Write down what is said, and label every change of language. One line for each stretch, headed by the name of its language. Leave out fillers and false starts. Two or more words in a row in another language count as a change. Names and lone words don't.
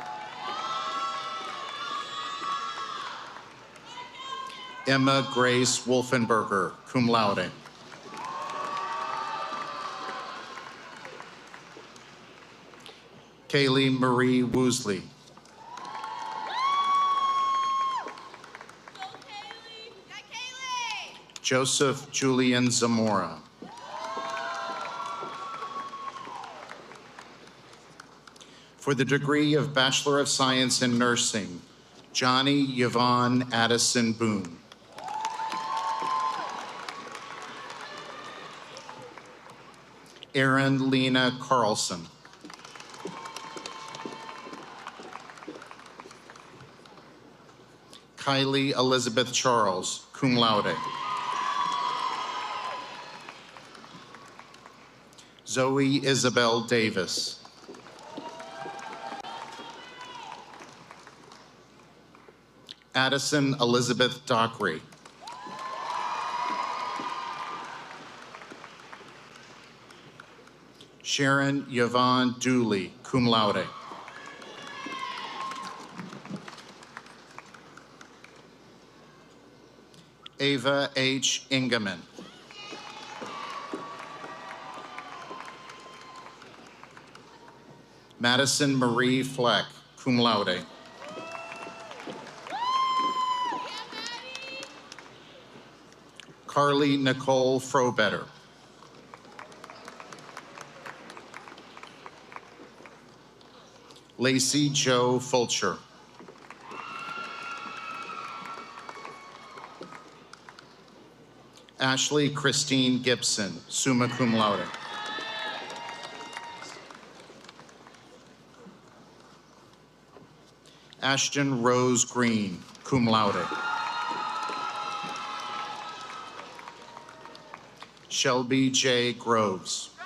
English: Emma Grace Wolfenberger,
Latin: cum laude.
English: Kaylee Marie Woosley. Joseph Julian Zamora. For the degree of Bachelor of Science in Nursing, Johnny Yvonne Addison Boone. Erin Lena Carlson. Kylie Elizabeth Charles,
Latin: cum laude.
English: Zoe Isabel Davis. Addison Elizabeth Dockery. Sharon Yvonne Dooley,
Latin: cum laude.
English: Ava H. Ingeman. Madison Marie Fleck,
Latin: cum laude.
English: Carly Nicole Frobetter. Lacey Joe Fulcher. Ashley Christine Gibson,
Latin: summa cum laude.
English: Ashton Rose Green,
Latin: cum laude.
English: Shelby J. Groves.